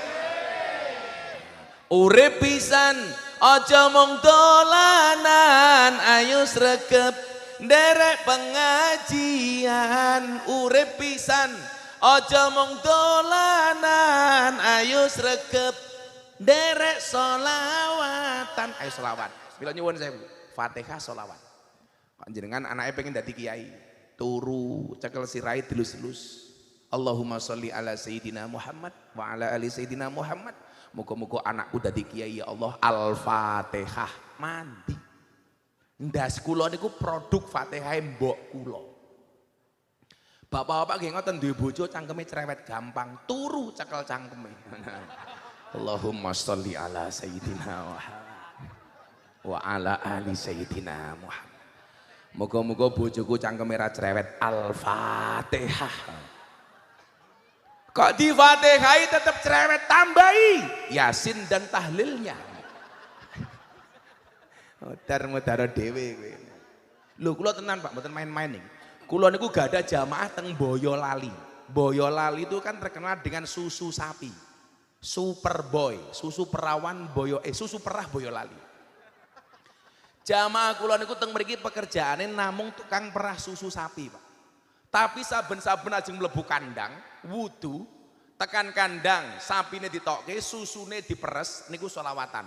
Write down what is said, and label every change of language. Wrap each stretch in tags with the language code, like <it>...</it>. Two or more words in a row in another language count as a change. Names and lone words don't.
<jv>Urip pisan aja mung dolanan ayo sregep nderek pengajian urip pisan aja mung dolanan ayo sregep nderek sholawatan ayo sholawat. Mila nyuwun sewu Fatihah sholawat. Jenengan anaknya pengen dadi kiai turu cekel sirai dilus-lus</jv> <ar>اللهم صل على سيدنا محمد وعلى آل سيدنا محمد.</ar> <jv>Muga-muga anakku dadi kiai ya Allah. Al-Fatihah mandi. Ndas kula niku produk Fatihah mbok kula. Bapak-bapak nggih ngoten duwe bojo cangkeme cerewet gampang, turu cekel cangkeme.</jv> <ar>اللهم صل على سيدنا محمد وعلى آل سيدنا محمد.</ar> <jv>Muga-muga bojoku cangkeme ra cerewet. Al-Fatihah. Kok di Fatihah tetap cerewet, tambahi Yasin</jv> <id>dan tahlilnya.</id> <jv>Mudar-mudar dhewe kowe. Lho kula tenan Pak, mboten main-main nih. Kula niku gak ada jamaah teng Boyolali.</jv> <id>Boyolali itu kan terkenal dengan susu sapi. Superboy, susu perawan susu perah Boyolali.</id> <jv>Jamaah kula niku teng mriki pekerjaane namung tukang perah susu sapi, Pak. Tapi saben-saben ajeng mlebu kandang, wudu, tekan kandang, sapine ditokke, susune diperes niku selawatan.</jv>